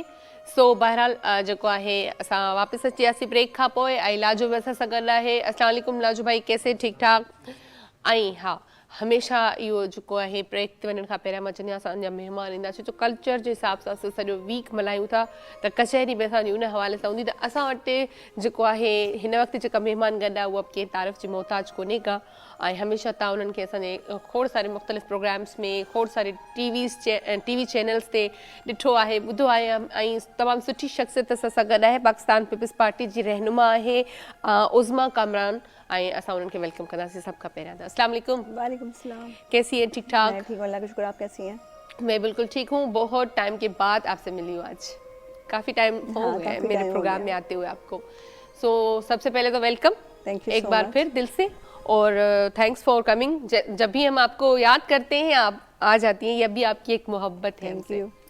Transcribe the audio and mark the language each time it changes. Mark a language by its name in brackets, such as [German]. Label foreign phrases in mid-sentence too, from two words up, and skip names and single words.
[Sindhi] सो बहरहाल जेको आहे असां वापसि अची वियासीं ब्रेक खां पोइ ऐं लाजो बि असां सां गॾु आहे। [Arabic] السلام عليكم [Hindi] लाजो भाई, कैसे? [Sindhi] ठीकु ठाक। ऐं हा, हमेशह इहो जेको आहे ब्रेक ते वञण खां पहिरियां मां चवंदी आहियां असांजा महिमान ईंदासीं, छो कल्चर जे हिसाब सां असां सॼो वीक मल्हायूं था, त कचहरी में असांजी उन हवाले सां हूंदी। त असां वटि जेको आहे हिन वक़्तु जेका महिमान गॾु आहे उहा कंहिं तारीफ़ जी मोहताज कोन्हे का, ऐं हमेशह तव्हां उन्हनि खे असांजे खोड़ सारे मुख़्तलिफ़ प्रोग्राम्स में, खोड़ सारे [English] TV channels [Sindhi] ते ॾिठो आहे, ॿुधो आहे, ऐं तमामु सुठी शख़्सियत असां सां गॾु आहे। पाकिस्तान पीपल्स पार्टी जी रहनुमा आहे उज़मा कामरान, ऐं असां उन्हनि खे वेलकम कंदासीं सभ खां पहिरियां। [Arabic] السلام عليكم. وعليكم السلام. [Hindi] कैसी है? ठीक ठाक? मैं ठीक हूँ, अल्लाह का शुक्र। आप कैसी हैं? मैं बिल्कुल ठीक हूँ। बहुत टाइम के बाद आपसे मिली हूँ आज, काफ़ी टाइम हो गया है मेरे प्रोग्राम में आते हुए आपको। सो सबसे पहले तो वेलकम एक बार फिर दिल से, और [English] thanks for coming. [Hindi] जब भी हम आपको याद करते हैं आप आ जाती हैं, यह भी आपकी एक मोहब्बत है हमसे।